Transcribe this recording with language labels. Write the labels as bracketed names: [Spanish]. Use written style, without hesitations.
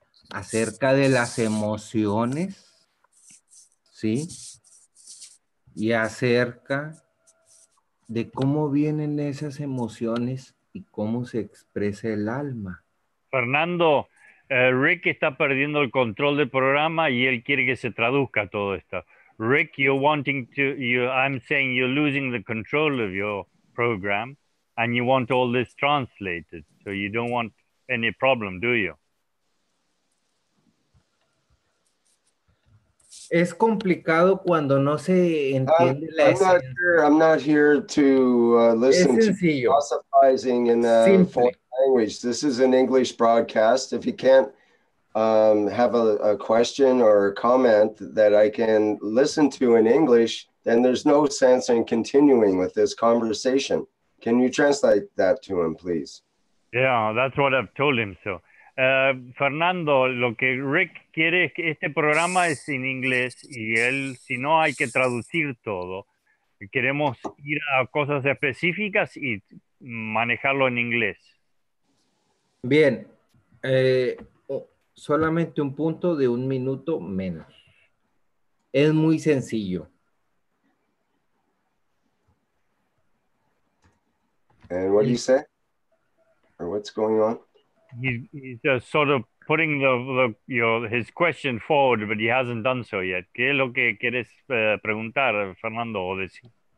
[Spanish] Acerca de las emociones, ¿sí? Y acerca de cómo vienen esas emociones y cómo se expresa el alma. Fernando, Rick está perdiendo el control del programa y él quiere que se traduzca todo esto. [English] Rick, I'm saying you're losing the control of your program and you want all this translated. So you don't want any problem, do you? [Spanish] Es complicado cuando no se entiende la esencia. [English] I'm not here to listen to [Spanish] sencillo. [English] philosophizing in a foreign language. This is an English broadcast. If you can't have a question or a comment that I can listen to in English, then there's no sense in continuing with this conversation. Can you translate that to him, please? Yeah, that's what I've told him. [Spanish] So, Fernando, lo que Rick quiere es que este programa es en inglés y él, si no, hay que traducir todo. Queremos ir a cosas específicas y manejarlo en inglés. Bien, solamente un punto de 1 minuto menos. Es muy sencillo. [English] And what do you say? Or what's going on? He's just sort of putting his question forward, but he hasn't done so yet. [Spanish] ¿Qué es lo que quieres preguntar, Fernando, o decir?